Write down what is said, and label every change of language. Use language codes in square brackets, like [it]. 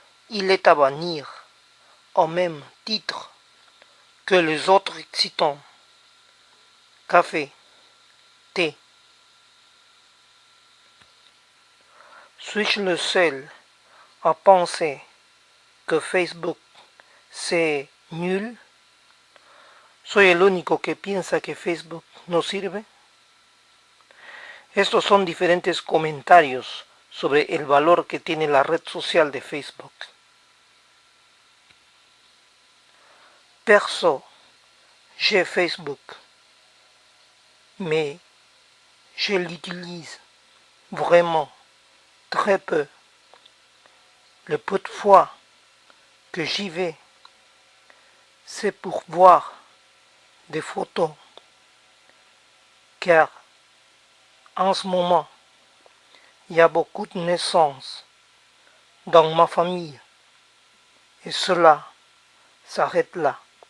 [fr] Il est à bannir au même titre que les autres excitants, café, thé. Suis-je le seul à penser que Facebook c'est nul? [es] ¿Soy el único que piensa que Facebook no sirve? Estos son diferentes comentarios sobre el valor que tiene la red social de Facebook. [fr] Perso, j'ai Facebook, mais je l'utilise vraiment très peu. Le peu de fois que j'y vais, c'est pour voir des photos, car en ce moment, il y a beaucoup de naissances dans ma famille, et cela s'arrête là.